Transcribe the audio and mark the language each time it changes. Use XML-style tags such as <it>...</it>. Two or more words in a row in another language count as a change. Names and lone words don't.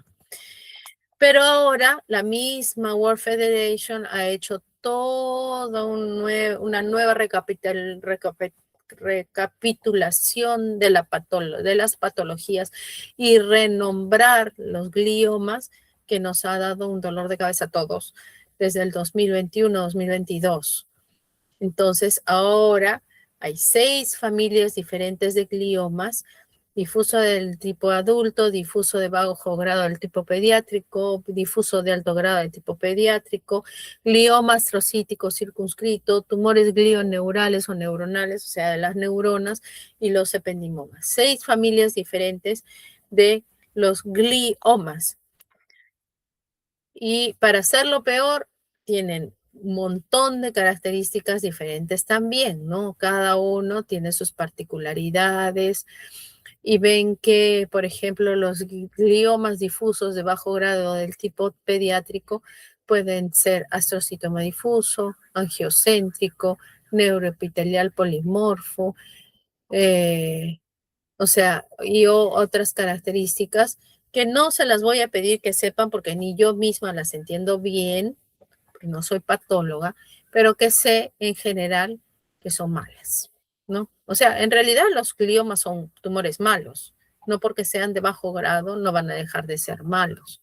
<es>Pero ahora la misma World Federation ha hecho toda una nueva recapitulación de las patologías y renombrar los gliomas, que nos ha dado un dolor de cabeza a todos desde el 2021-2022. Entonces, ahora hay 6 familias diferentes de gliomas: difuso del tipo adulto, difuso de bajo grado del tipo pediátrico, difuso de alto grado del tipo pediátrico, glioma astrocítico circunscrito, tumores glioneurales o neuronales, o sea, de las neuronas, y los ependimomas. 6 familias diferentes de los gliomas. Y para hacerlo peor, tienen un montón de características diferentes también, ¿no? Cada uno tiene sus particularidades. Y ven que, por ejemplo, los gliomas difusos de bajo grado del tipo pediátrico pueden ser astrocitoma difuso, angiocéntrico, neuroepitelial polimorfo, o sea, y otras características que no se las voy a pedir que sepan porque ni yo misma las entiendo bien, porque no soy patóloga, pero que sé en general que son malas, ¿no? O sea, en realidad los gliomas son tumores malos, no porque sean de bajo grado no van a dejar de ser malos.</es>